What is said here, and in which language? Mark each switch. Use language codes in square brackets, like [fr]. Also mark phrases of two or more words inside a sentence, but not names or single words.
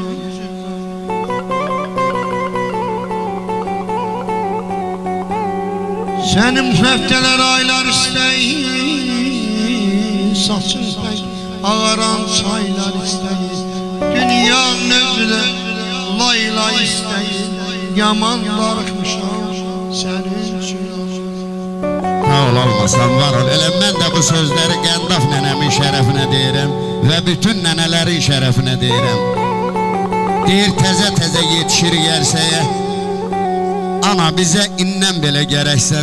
[az] Senin müfteler aylar isteyin, saçın pek ağaran çaylar isteyin. Dünyanın özüne layla isteyin, yaman darıxmışam senin üçün. Sağ ol olmasan var ol. Elə mən də bu sözləri Qəndaf nənəmin şərəfinə deyirəm və bütün nənələrin şərəfinə deyirəm. Deyir təzə yetişir gərsəyə, ana bizə indən belə gərəksən.